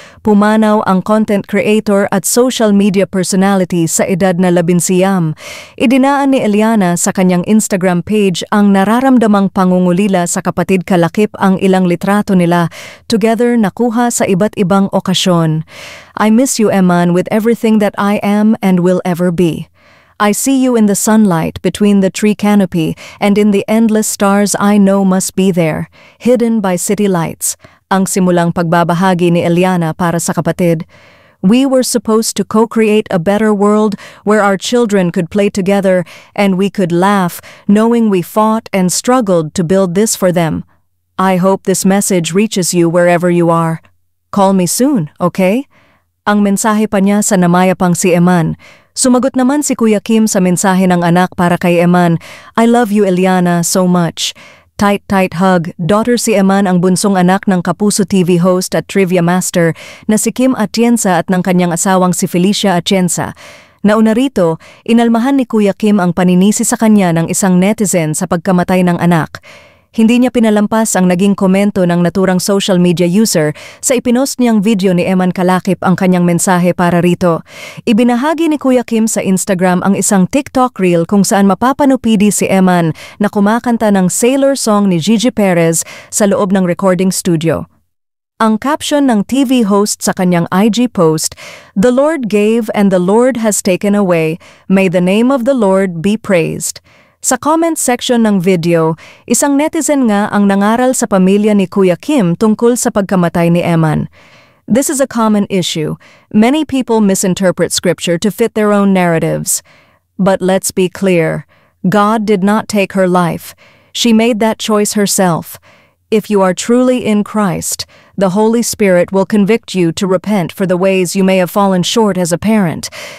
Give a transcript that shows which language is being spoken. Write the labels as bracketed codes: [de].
[tl] Pumanaw ang content creator at social media personality sa edad na 11. Idinaan ni Eliana sa kanyang Instagram page ang nararamdamang pangungulila sa kapatid kalakip ang ilang litrato nila, together nakuha sa iba't ibang okasyon. [en] I miss you, Eman, with everything that I am and will ever be. I see you in the sunlight between the tree canopy and in the endless stars I know must be there, hidden by city lights. [tl] Ang simulang pagbabahagi ni Eliana para sa kapatid. [en] We were supposed to co-create a better world where our children could play together and we could laugh, knowing we fought and struggled to build this for them. I hope this message reaches you wherever you are. Call me soon, okay? [tl] Ang mensahe pa niya sa namayapang si Eman. Sumagot naman si Kuya Kim sa mensahe ng anak para kay Eman. [en] I love you, Eliana, so much. Tight hug. [tl] Daughter si Eman ang bunsong anak ng Kapuso TV host at trivia master na si Kim Atienza at ng kanyang asawang si Felicia Atienza. Nauna rito, inalmahan ni Kuya Kim ang paninisi sa kanya ng isang netizen sa pagkamatay ng anak. Hindi niya pinalampas ang naging komento ng naturang social media user sa ipinost niyang video ni Eman kalakip ang kanyang mensahe para rito. Ibinahagi ni Kuya Kim sa Instagram ang isang TikTok reel kung saan mapapanupidi si Eman na kumakanta ng Sailor song ni Gigi Perez sa loob ng recording studio. Ang caption ng TV host sa kanyang IG post, [en] "The Lord gave and the Lord has taken away. May the name of the Lord be praised." [tl] Sa comment section ng video, isang netizen nga ang nangaral sa pamilya ni Kuya Kim tungkol sa pagkamatay ni Eman. [en] This is a common issue. Many people misinterpret scripture to fit their own narratives. But let's be clear. God did not take her life. She made that choice herself. If you are truly in Christ, the Holy Spirit will convict you to repent for the ways you may have fallen short as a parent.